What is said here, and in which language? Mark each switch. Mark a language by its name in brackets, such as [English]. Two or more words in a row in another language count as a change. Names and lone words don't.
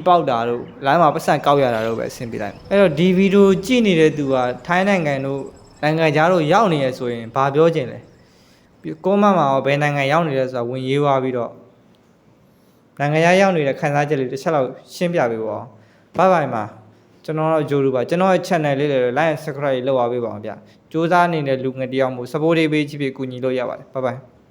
[Burmese] ပေါက်တာတို့လိုင်းမှာပတ်စံကောက်ရတာတို့ပဲအဆင်ပြေလိုက်အဲ့တော့ဒီဗီဒီယိုကြည့်နေတဲ့သူကထိုင်းနိုင်ငံတို့နိုင်ငံခြားတို့ရောက်နေရဆိုရင်ဘာပြောချင်လဲကိုမမှာရောဘယ်နိုင်ငံရောက်နေလဲဆိုတာဝင်ရေးသွားပြီးတော့နိုင်ငံခြားရောက်နေတဲ့ခန်းစားချက်လေးတစ်ချက်လောက်ရှင်းပြပေးပါဘိုင်ဘိုင်မှာကျွန်တော်တို့ဂျိုလူပါကျွန်တော်ရဲ့ channel လေးတွေ [English] like and subscribe [Burmese] လုပ်အားပေးပါအောင်ဗျစူးစမ်းနေတဲ့လူငယ်တယောက်မို့ support ပေးချစ်ပြီးကူညီလို့ရပါတယ်ဘိုင်ဘိုင်